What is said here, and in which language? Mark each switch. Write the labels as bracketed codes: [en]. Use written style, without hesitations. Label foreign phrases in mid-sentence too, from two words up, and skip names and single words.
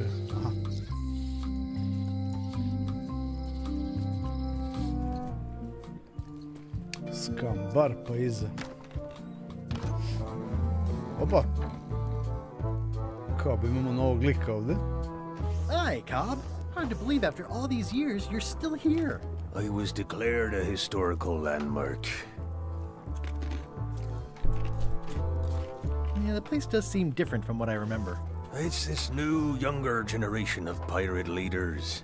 [sr] Aha. Skambar pa iza. Opa. Kao bi imamo novog lika ovde. [en] Hi, Cobb. Hard to believe after all these years you're still here. I was declared a historical landmark. Yeah, the place does seem different from what I remember. It's this new, younger generation of pirate leaders.